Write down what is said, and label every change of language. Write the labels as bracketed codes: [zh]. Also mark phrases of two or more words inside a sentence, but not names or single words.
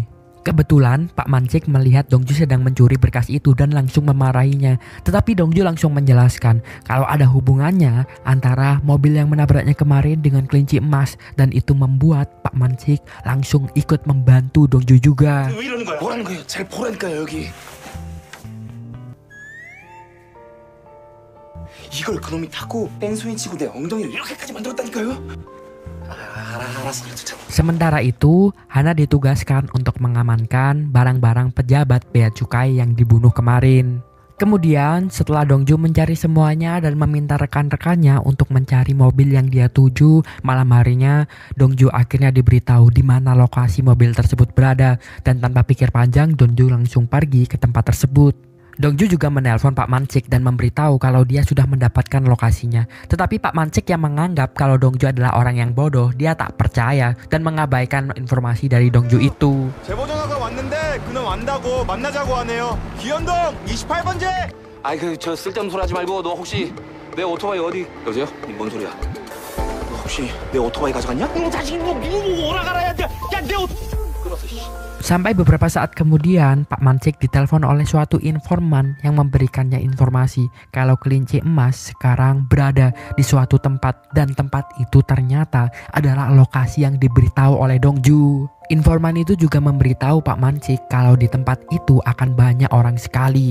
[id] Kebetulan Pak Mancik melihat Dongju sedang mencuri berkas itu dan langsung memarahinya. Tetapi Dongju langsung menjelaskan kalau ada hubungannya antara mobil yang menabraknya kemarin dengan kelinci emas. Dan itu membuat Pak Mancik langsung ikut membantu Dongju juga. [ko] 왜 이러는 거야? 뭐라는 거예요? 잘 보라니까요 여기. 이걸 그놈이 타고 뺑소니 치고 내 엉덩이를 이렇게까지 만들었다니까요? 알았어. [id] Sementara itu, Hana ditugaskan untuk mengamankan barang-barang pejabat bea cukai yang dibunuh kemarin. Kemudian setelah Dongju mencari semuanya dan meminta rekan-rekannya untuk mencari mobil yang dia tuju, malam harinya Dongju akhirnya diberitahu di mana lokasi mobil tersebut berada, dan tanpa pikir panjang Dongju langsung pergi ke tempat tersebut. Dongju juga menelpon Pak Mancik dan memberitahu kalau dia sudah mendapatkan lokasinya. Tetapi Pak Mancik yang menganggap kalau Dongju adalah orang yang bodoh, dia tak percaya dan mengabaikan informasi dari Dongju itu. [ko] 제보전화가 왔는데 그놈 안다고 만나자고 하네요. 기현동 28번째. 아이 저 쓸데없는 소리 하지 말고 너 혹시 내 오토바이 어디? 여보세요? 뭔 소리야? 너 혹시 내 오토바이 가져갔냐? 너 자식이 뭐 누구 보고 오라가라 야내 끊었어. [id] Sampai beberapa saat kemudian, Pak Mancik ditelepon oleh suatu informan yang memberikannya informasi kalau kelinci emas sekarang berada di suatu tempat, dan tempat itu ternyata adalah lokasi yang diberitahu oleh Dongju. Informan itu juga memberitahu Pak Mancik kalau di tempat itu akan banyak orang sekali.